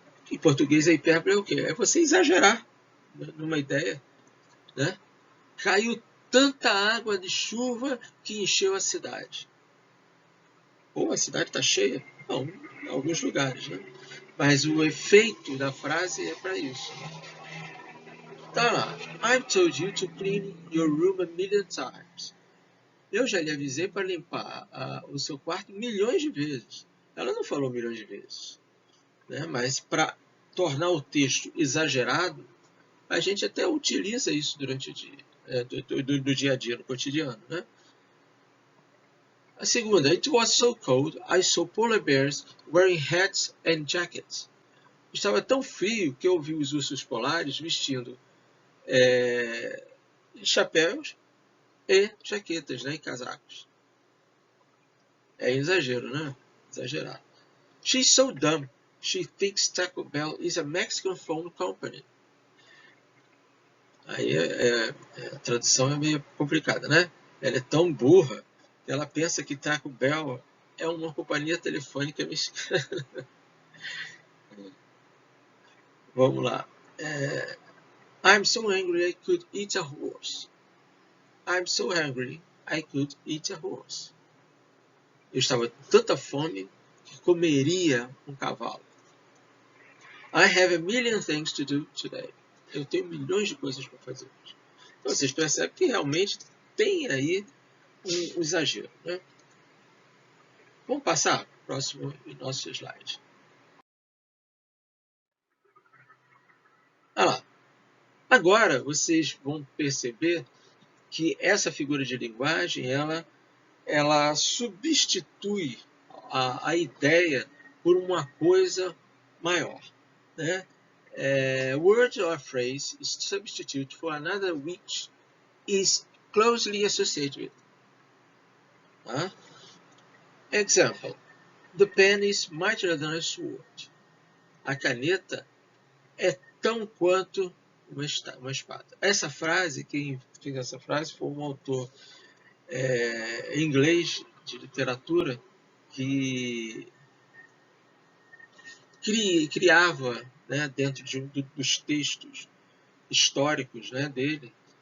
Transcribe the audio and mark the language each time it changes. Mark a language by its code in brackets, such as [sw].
[pt] Em português, a hipérbole é o quê? É você exagerar numa ideia. Né? Caiu tanta água de chuva que encheu a cidade. Ou a cidade está cheia? Não, em alguns lugares. Né? Mas o efeito da frase é para isso. Tá lá. [en] I've told you to clean your room a million times. [pt] Eu já lhe avisei para limpar o seu quarto milhões de vezes. Ela não falou milhões de vezes. Né? Mas para tornar o texto exagerado, a gente até utiliza isso durante o dia, do dia a dia, no cotidiano. Né? A segunda, [en] it was so cold, I saw polar bears wearing hats and jackets. [pt] Estava tão frio que eu vi os ursos polares vestindo chapéus e jaquetas, né, e casacos. É exagero, né? Exagerado. [en] She's so dumb. She thinks Taco Bell is a Mexican phone company. [pt] Aí a tradução é meio complicada, né? Ela é tão burra que ela pensa que Taco Bell é uma companhia telefônica mexicana. Vamos lá. [en] I'm so hungry I could eat a horse. I'm so hungry I could eat a horse. [pt] Eu estava com tanta fome que comeria um cavalo. [en] I have a million things to do today. [pt] Eu tenho milhões de coisas para fazer hoje. Então vocês percebem que realmente tem aí um exagero, né? Vamos passar para o próximo nosso slide. Ah lá. Agora vocês vão perceber que essa figura de linguagem ela substitui a ideia por uma coisa maior, né? [en] Word or phrase is substitute for another which is closely associated with. Example: the pen is mightier than a sword. [pt] A caneta é tão quanto uma espada. Essa frase, quem fez essa frase foi um autor inglês de literatura que criava, né, dentro dos textos históricos, né, dele,